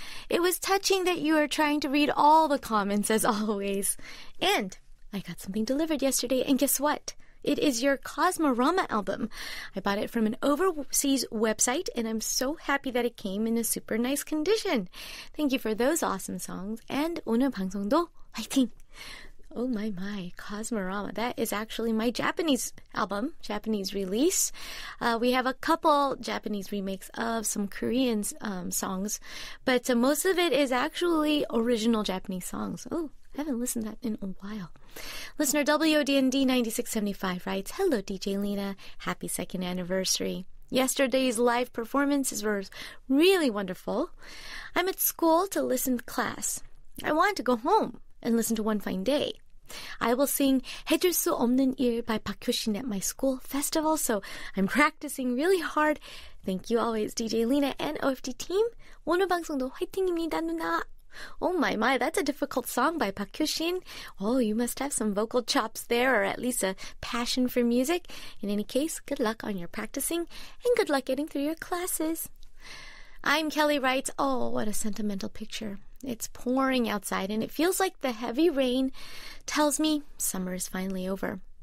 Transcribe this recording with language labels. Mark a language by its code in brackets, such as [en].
[en] It was touching that you were trying to read all the comments as always. And I got something delivered yesterday, and guess what? It is your Cosmorama album. I bought it from an overseas website, and I'm so happy that it came in a super nice condition. Thank you for those awesome songs. [ko] And 오늘 방송도 화이팅! [en] Oh my, Cosmorama. That is actually my Japanese album, Japanese release. We have a couple Japanese remakes of some Korean songs, but most of it is actually original Japanese songs. Oh, I haven't listened to that in a while. Listener WODND 9675 writes, hello, DJ Lena. Happy 2nd anniversary. Yesterday's live performances were really wonderful. I'm at school to listen to class. I want to go home and listen to One Fine Day. I will sing 해줄 수 없는 일 by 박효신 at my school festival, so I'm practicing really hard. Thank you always, DJ Lena and OFD team. [ko] 오늘 방송도 화이팅입니다, 누나. [en] Oh my, that's a difficult song by 박효신. Oh, you must have some vocal chops there, or at least a passion for music. In any case, good luck on your practicing, and good luck getting through your classes. I'm Kelly writes, oh, what a sentimental picture. It's pouring outside, and it feels like the heavy rain tells me summer is finally over.